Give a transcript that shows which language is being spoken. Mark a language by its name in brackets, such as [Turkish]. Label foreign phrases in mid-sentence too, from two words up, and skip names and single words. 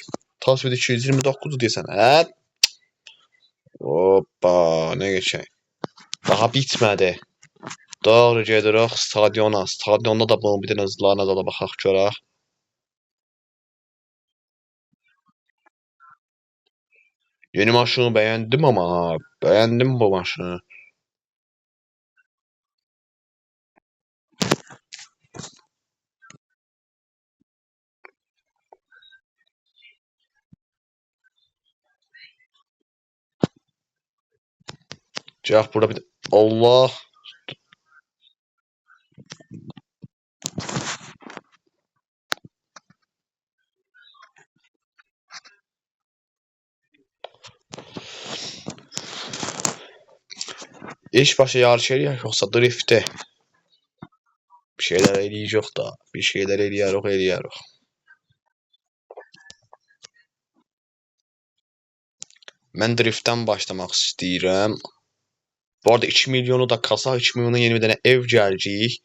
[English] Top speed [Azerbaijani] 229 desen. Hə? Hoppa, ne geçək? Daha bitmədi. Doğru gedirik stadiona. Stadionda da bunun bir dənə hızlarına da baxaq görək. [Turkish] Yeni maşını beğendim ama beğendim bu maşını. Cevap burada bir Allah. [Azerbaijani] İş başı yarış eləyək yoxsa drift'te? Bir şeyler eləyəcək da. Bir şeyler eləyərik. Mən drift'ten başlamaq istəyirəm. Bu arada 2 milyonu da kasaq, 2 milyona yeni bir dənə ev gələcək.